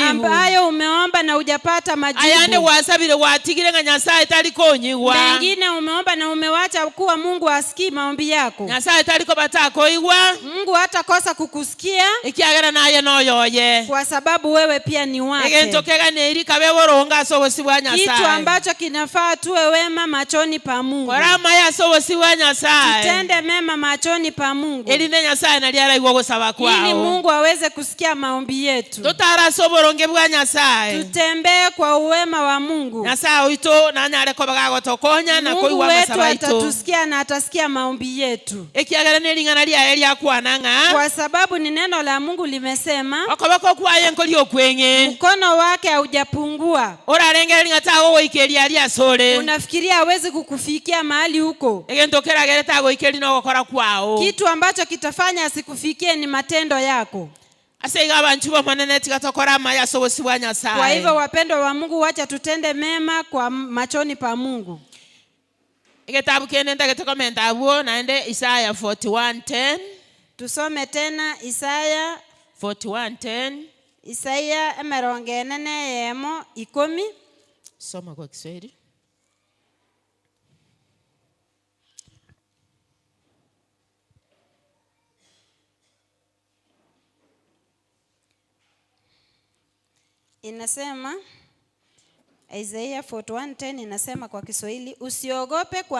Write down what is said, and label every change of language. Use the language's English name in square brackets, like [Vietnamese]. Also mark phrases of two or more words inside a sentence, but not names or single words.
[Swahili] Ambayo umeomba na hujapata majibu. [Gusii] Ayande wasabire watigire nga Nyasaye tali konyiwa. [Swahili] Mengine umeomba na umewacha kuwa Mungu asikii maombi yako. [Gusii] Nyasaye tali ko batako iwa. [Swahili] Mungu hatakosa kukusikia. [Gusii] Ikiagera naye noyoye. [Swahili] Kwa sababu wewe pia ni wake. [Gusii] Egento kega neri kabe boronga sobosi bwa Nyasaye. [Swahili] Kitu ambacho kinafaa tuwe wema machoni pa Mungu. [Gusii] Korama ya sobosi bwa Nyasaye. [Swahili] Tutende mema machoni pa Mungu. [Gusii] Eline Nyasaye nali ara nigwo gusaba [Swahili] ili kwao Mungu aweze kusikia maombi yetu. [Gusii] tutaraso oboronge bwa Nyasaye [Swahili] Tutembee kwa uwema wa Mungu. [Gusii] Nyasaye wito nanyare ko bagagotokonya na [Swahili] Mungu [Gusii] koiwa [Swahili] wetu [Gusii] masaba ito [Swahili] atatusikia na atasikia maombi yetu. [Gusii] ekiagara nelingana lya elia kwananga [Swahili] Kwa sababu ni neno la Mungu limesema [Gusii] okobako kwaye nkoli okwenge [Swahili] mkono wake haujapungua. [Gusii] orarengera lingatago goikeria lya sore [Swahili] Unafikiria hawezi kukufikia mahali huko? [Gusii] egento keragere tago ikeri no gukora kwao [Swahili] Kitu ambacho kitafanya asikufikie ni matendo yako. [Gusii] aseiga abantu bomonene tigatokora maya sobosi bwa Nyasaye. [Swahili] Kwa hivyo wapendwa wa Mungu, wacha tutende mema kwa machoni pa Mungu. [Gusii] Ekitabu kene ndagetekomenta abo naende Isaya 41:10 [Swahili] Tusome tena Isaya 41:10 Isaya 40:10. soma kwa Kiswahili. Inasema Isaiah 41:10 inasema kwa Kiswahili, usiogope kwa